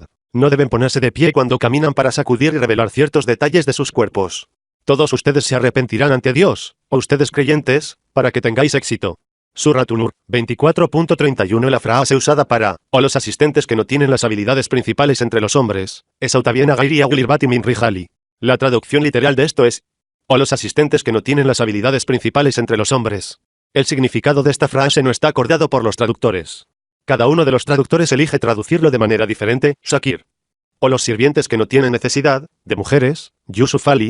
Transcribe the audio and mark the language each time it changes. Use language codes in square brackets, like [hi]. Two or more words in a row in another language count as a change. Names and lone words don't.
[es] No deben ponerse de pie cuando caminan para sacudir y revelar ciertos detalles de sus cuerpos. Todos ustedes se arrepentirán ante Dios, o ustedes creyentes, para que tengáis éxito. Suratul Nur 24.31. La frase usada para, o los asistentes que no tienen las habilidades principales entre los hombres, es [ar] أو التابعين غير أولي الإربة من الرجال. [es] La traducción literal de esto es, o los asistentes que no tienen las habilidades principales entre los hombres. El significado de esta frase no está acordado por los traductores. Cada uno de los traductores elige traducirlo de manera diferente, Shakir. O los sirvientes que no tienen necesidad, de mujeres, Yusuf Ali.